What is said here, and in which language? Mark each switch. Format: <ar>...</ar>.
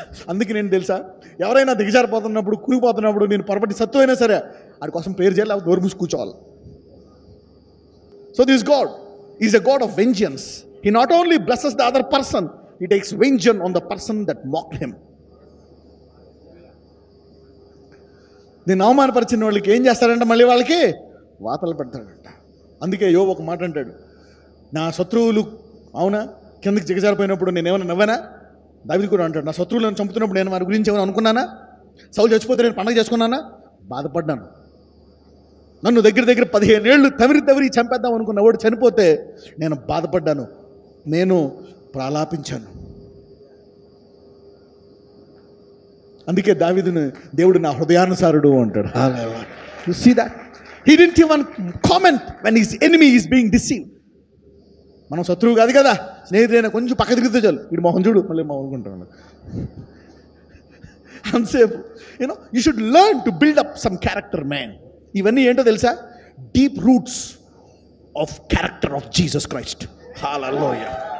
<te>అందుకే నేను తెలుసా, ఎవరైనా దిగజారిపోతున్నప్పుడు కూలిపోతున్నప్పుడు నేను పొరపట్టి సత్తు అయినా సరే వాడి కోసం ప్రేయర్ చేయాలి, డోర్ మూసి కూర్చోవాలి.</te> <en>So this God is a God of vengeance. He not only blesses the other person, he takes vengeance on the person that mocked him.</en> <te>నేను అవమానపరిచిన వాళ్ళకి ఏం చేస్తాడంటే మళ్ళీ వాళ్ళకి వాతలు పెడతాడంట. అందుకే యోబు ఒక మాట అంటాడు, నా శత్రువులు అవునా కిందకి దిగజారిపోయినప్పుడు నేను ఏమైనా నవ్వానా? దావీదు కూడా అంటాడు, నా శత్రువులను చంపుతున్నప్పుడు నేను వారి గురించి ఏమైనా అనుకున్నానా? సౌలు చచ్చిపోతే నేను పండగ చేసుకున్నానా? బాధపడ్డాను. నన్ను దగ్గర 15 ఏళ్ళు తవిరి చంపేద్దాం అనుకున్న వాడు చనిపోతే నేను బాధపడ్డాను, నేను ప్రలాపించాను. అందుకే దావీదుని దేవుడు నా హృదయానుసారుడు అంటాడు.</te> <en>You see that? He didn't even comment when his enemy is being deceived.</en> <te>మనం శత్రువు కాదు కదా, స్నేహితుడైనా కొంచెం పక్క తిరిగితే చాలు, వీడు మొహం చూడు మళ్ళీ మొహనుకుంటాను అంతసేపు.</te> <en>You should learn to build up some character, man.</en> <te>ఇవన్నీ ఏంటో తెలుసా?</te> <en>Deep roots of character of Jesus Christ. Hallelujah.</en>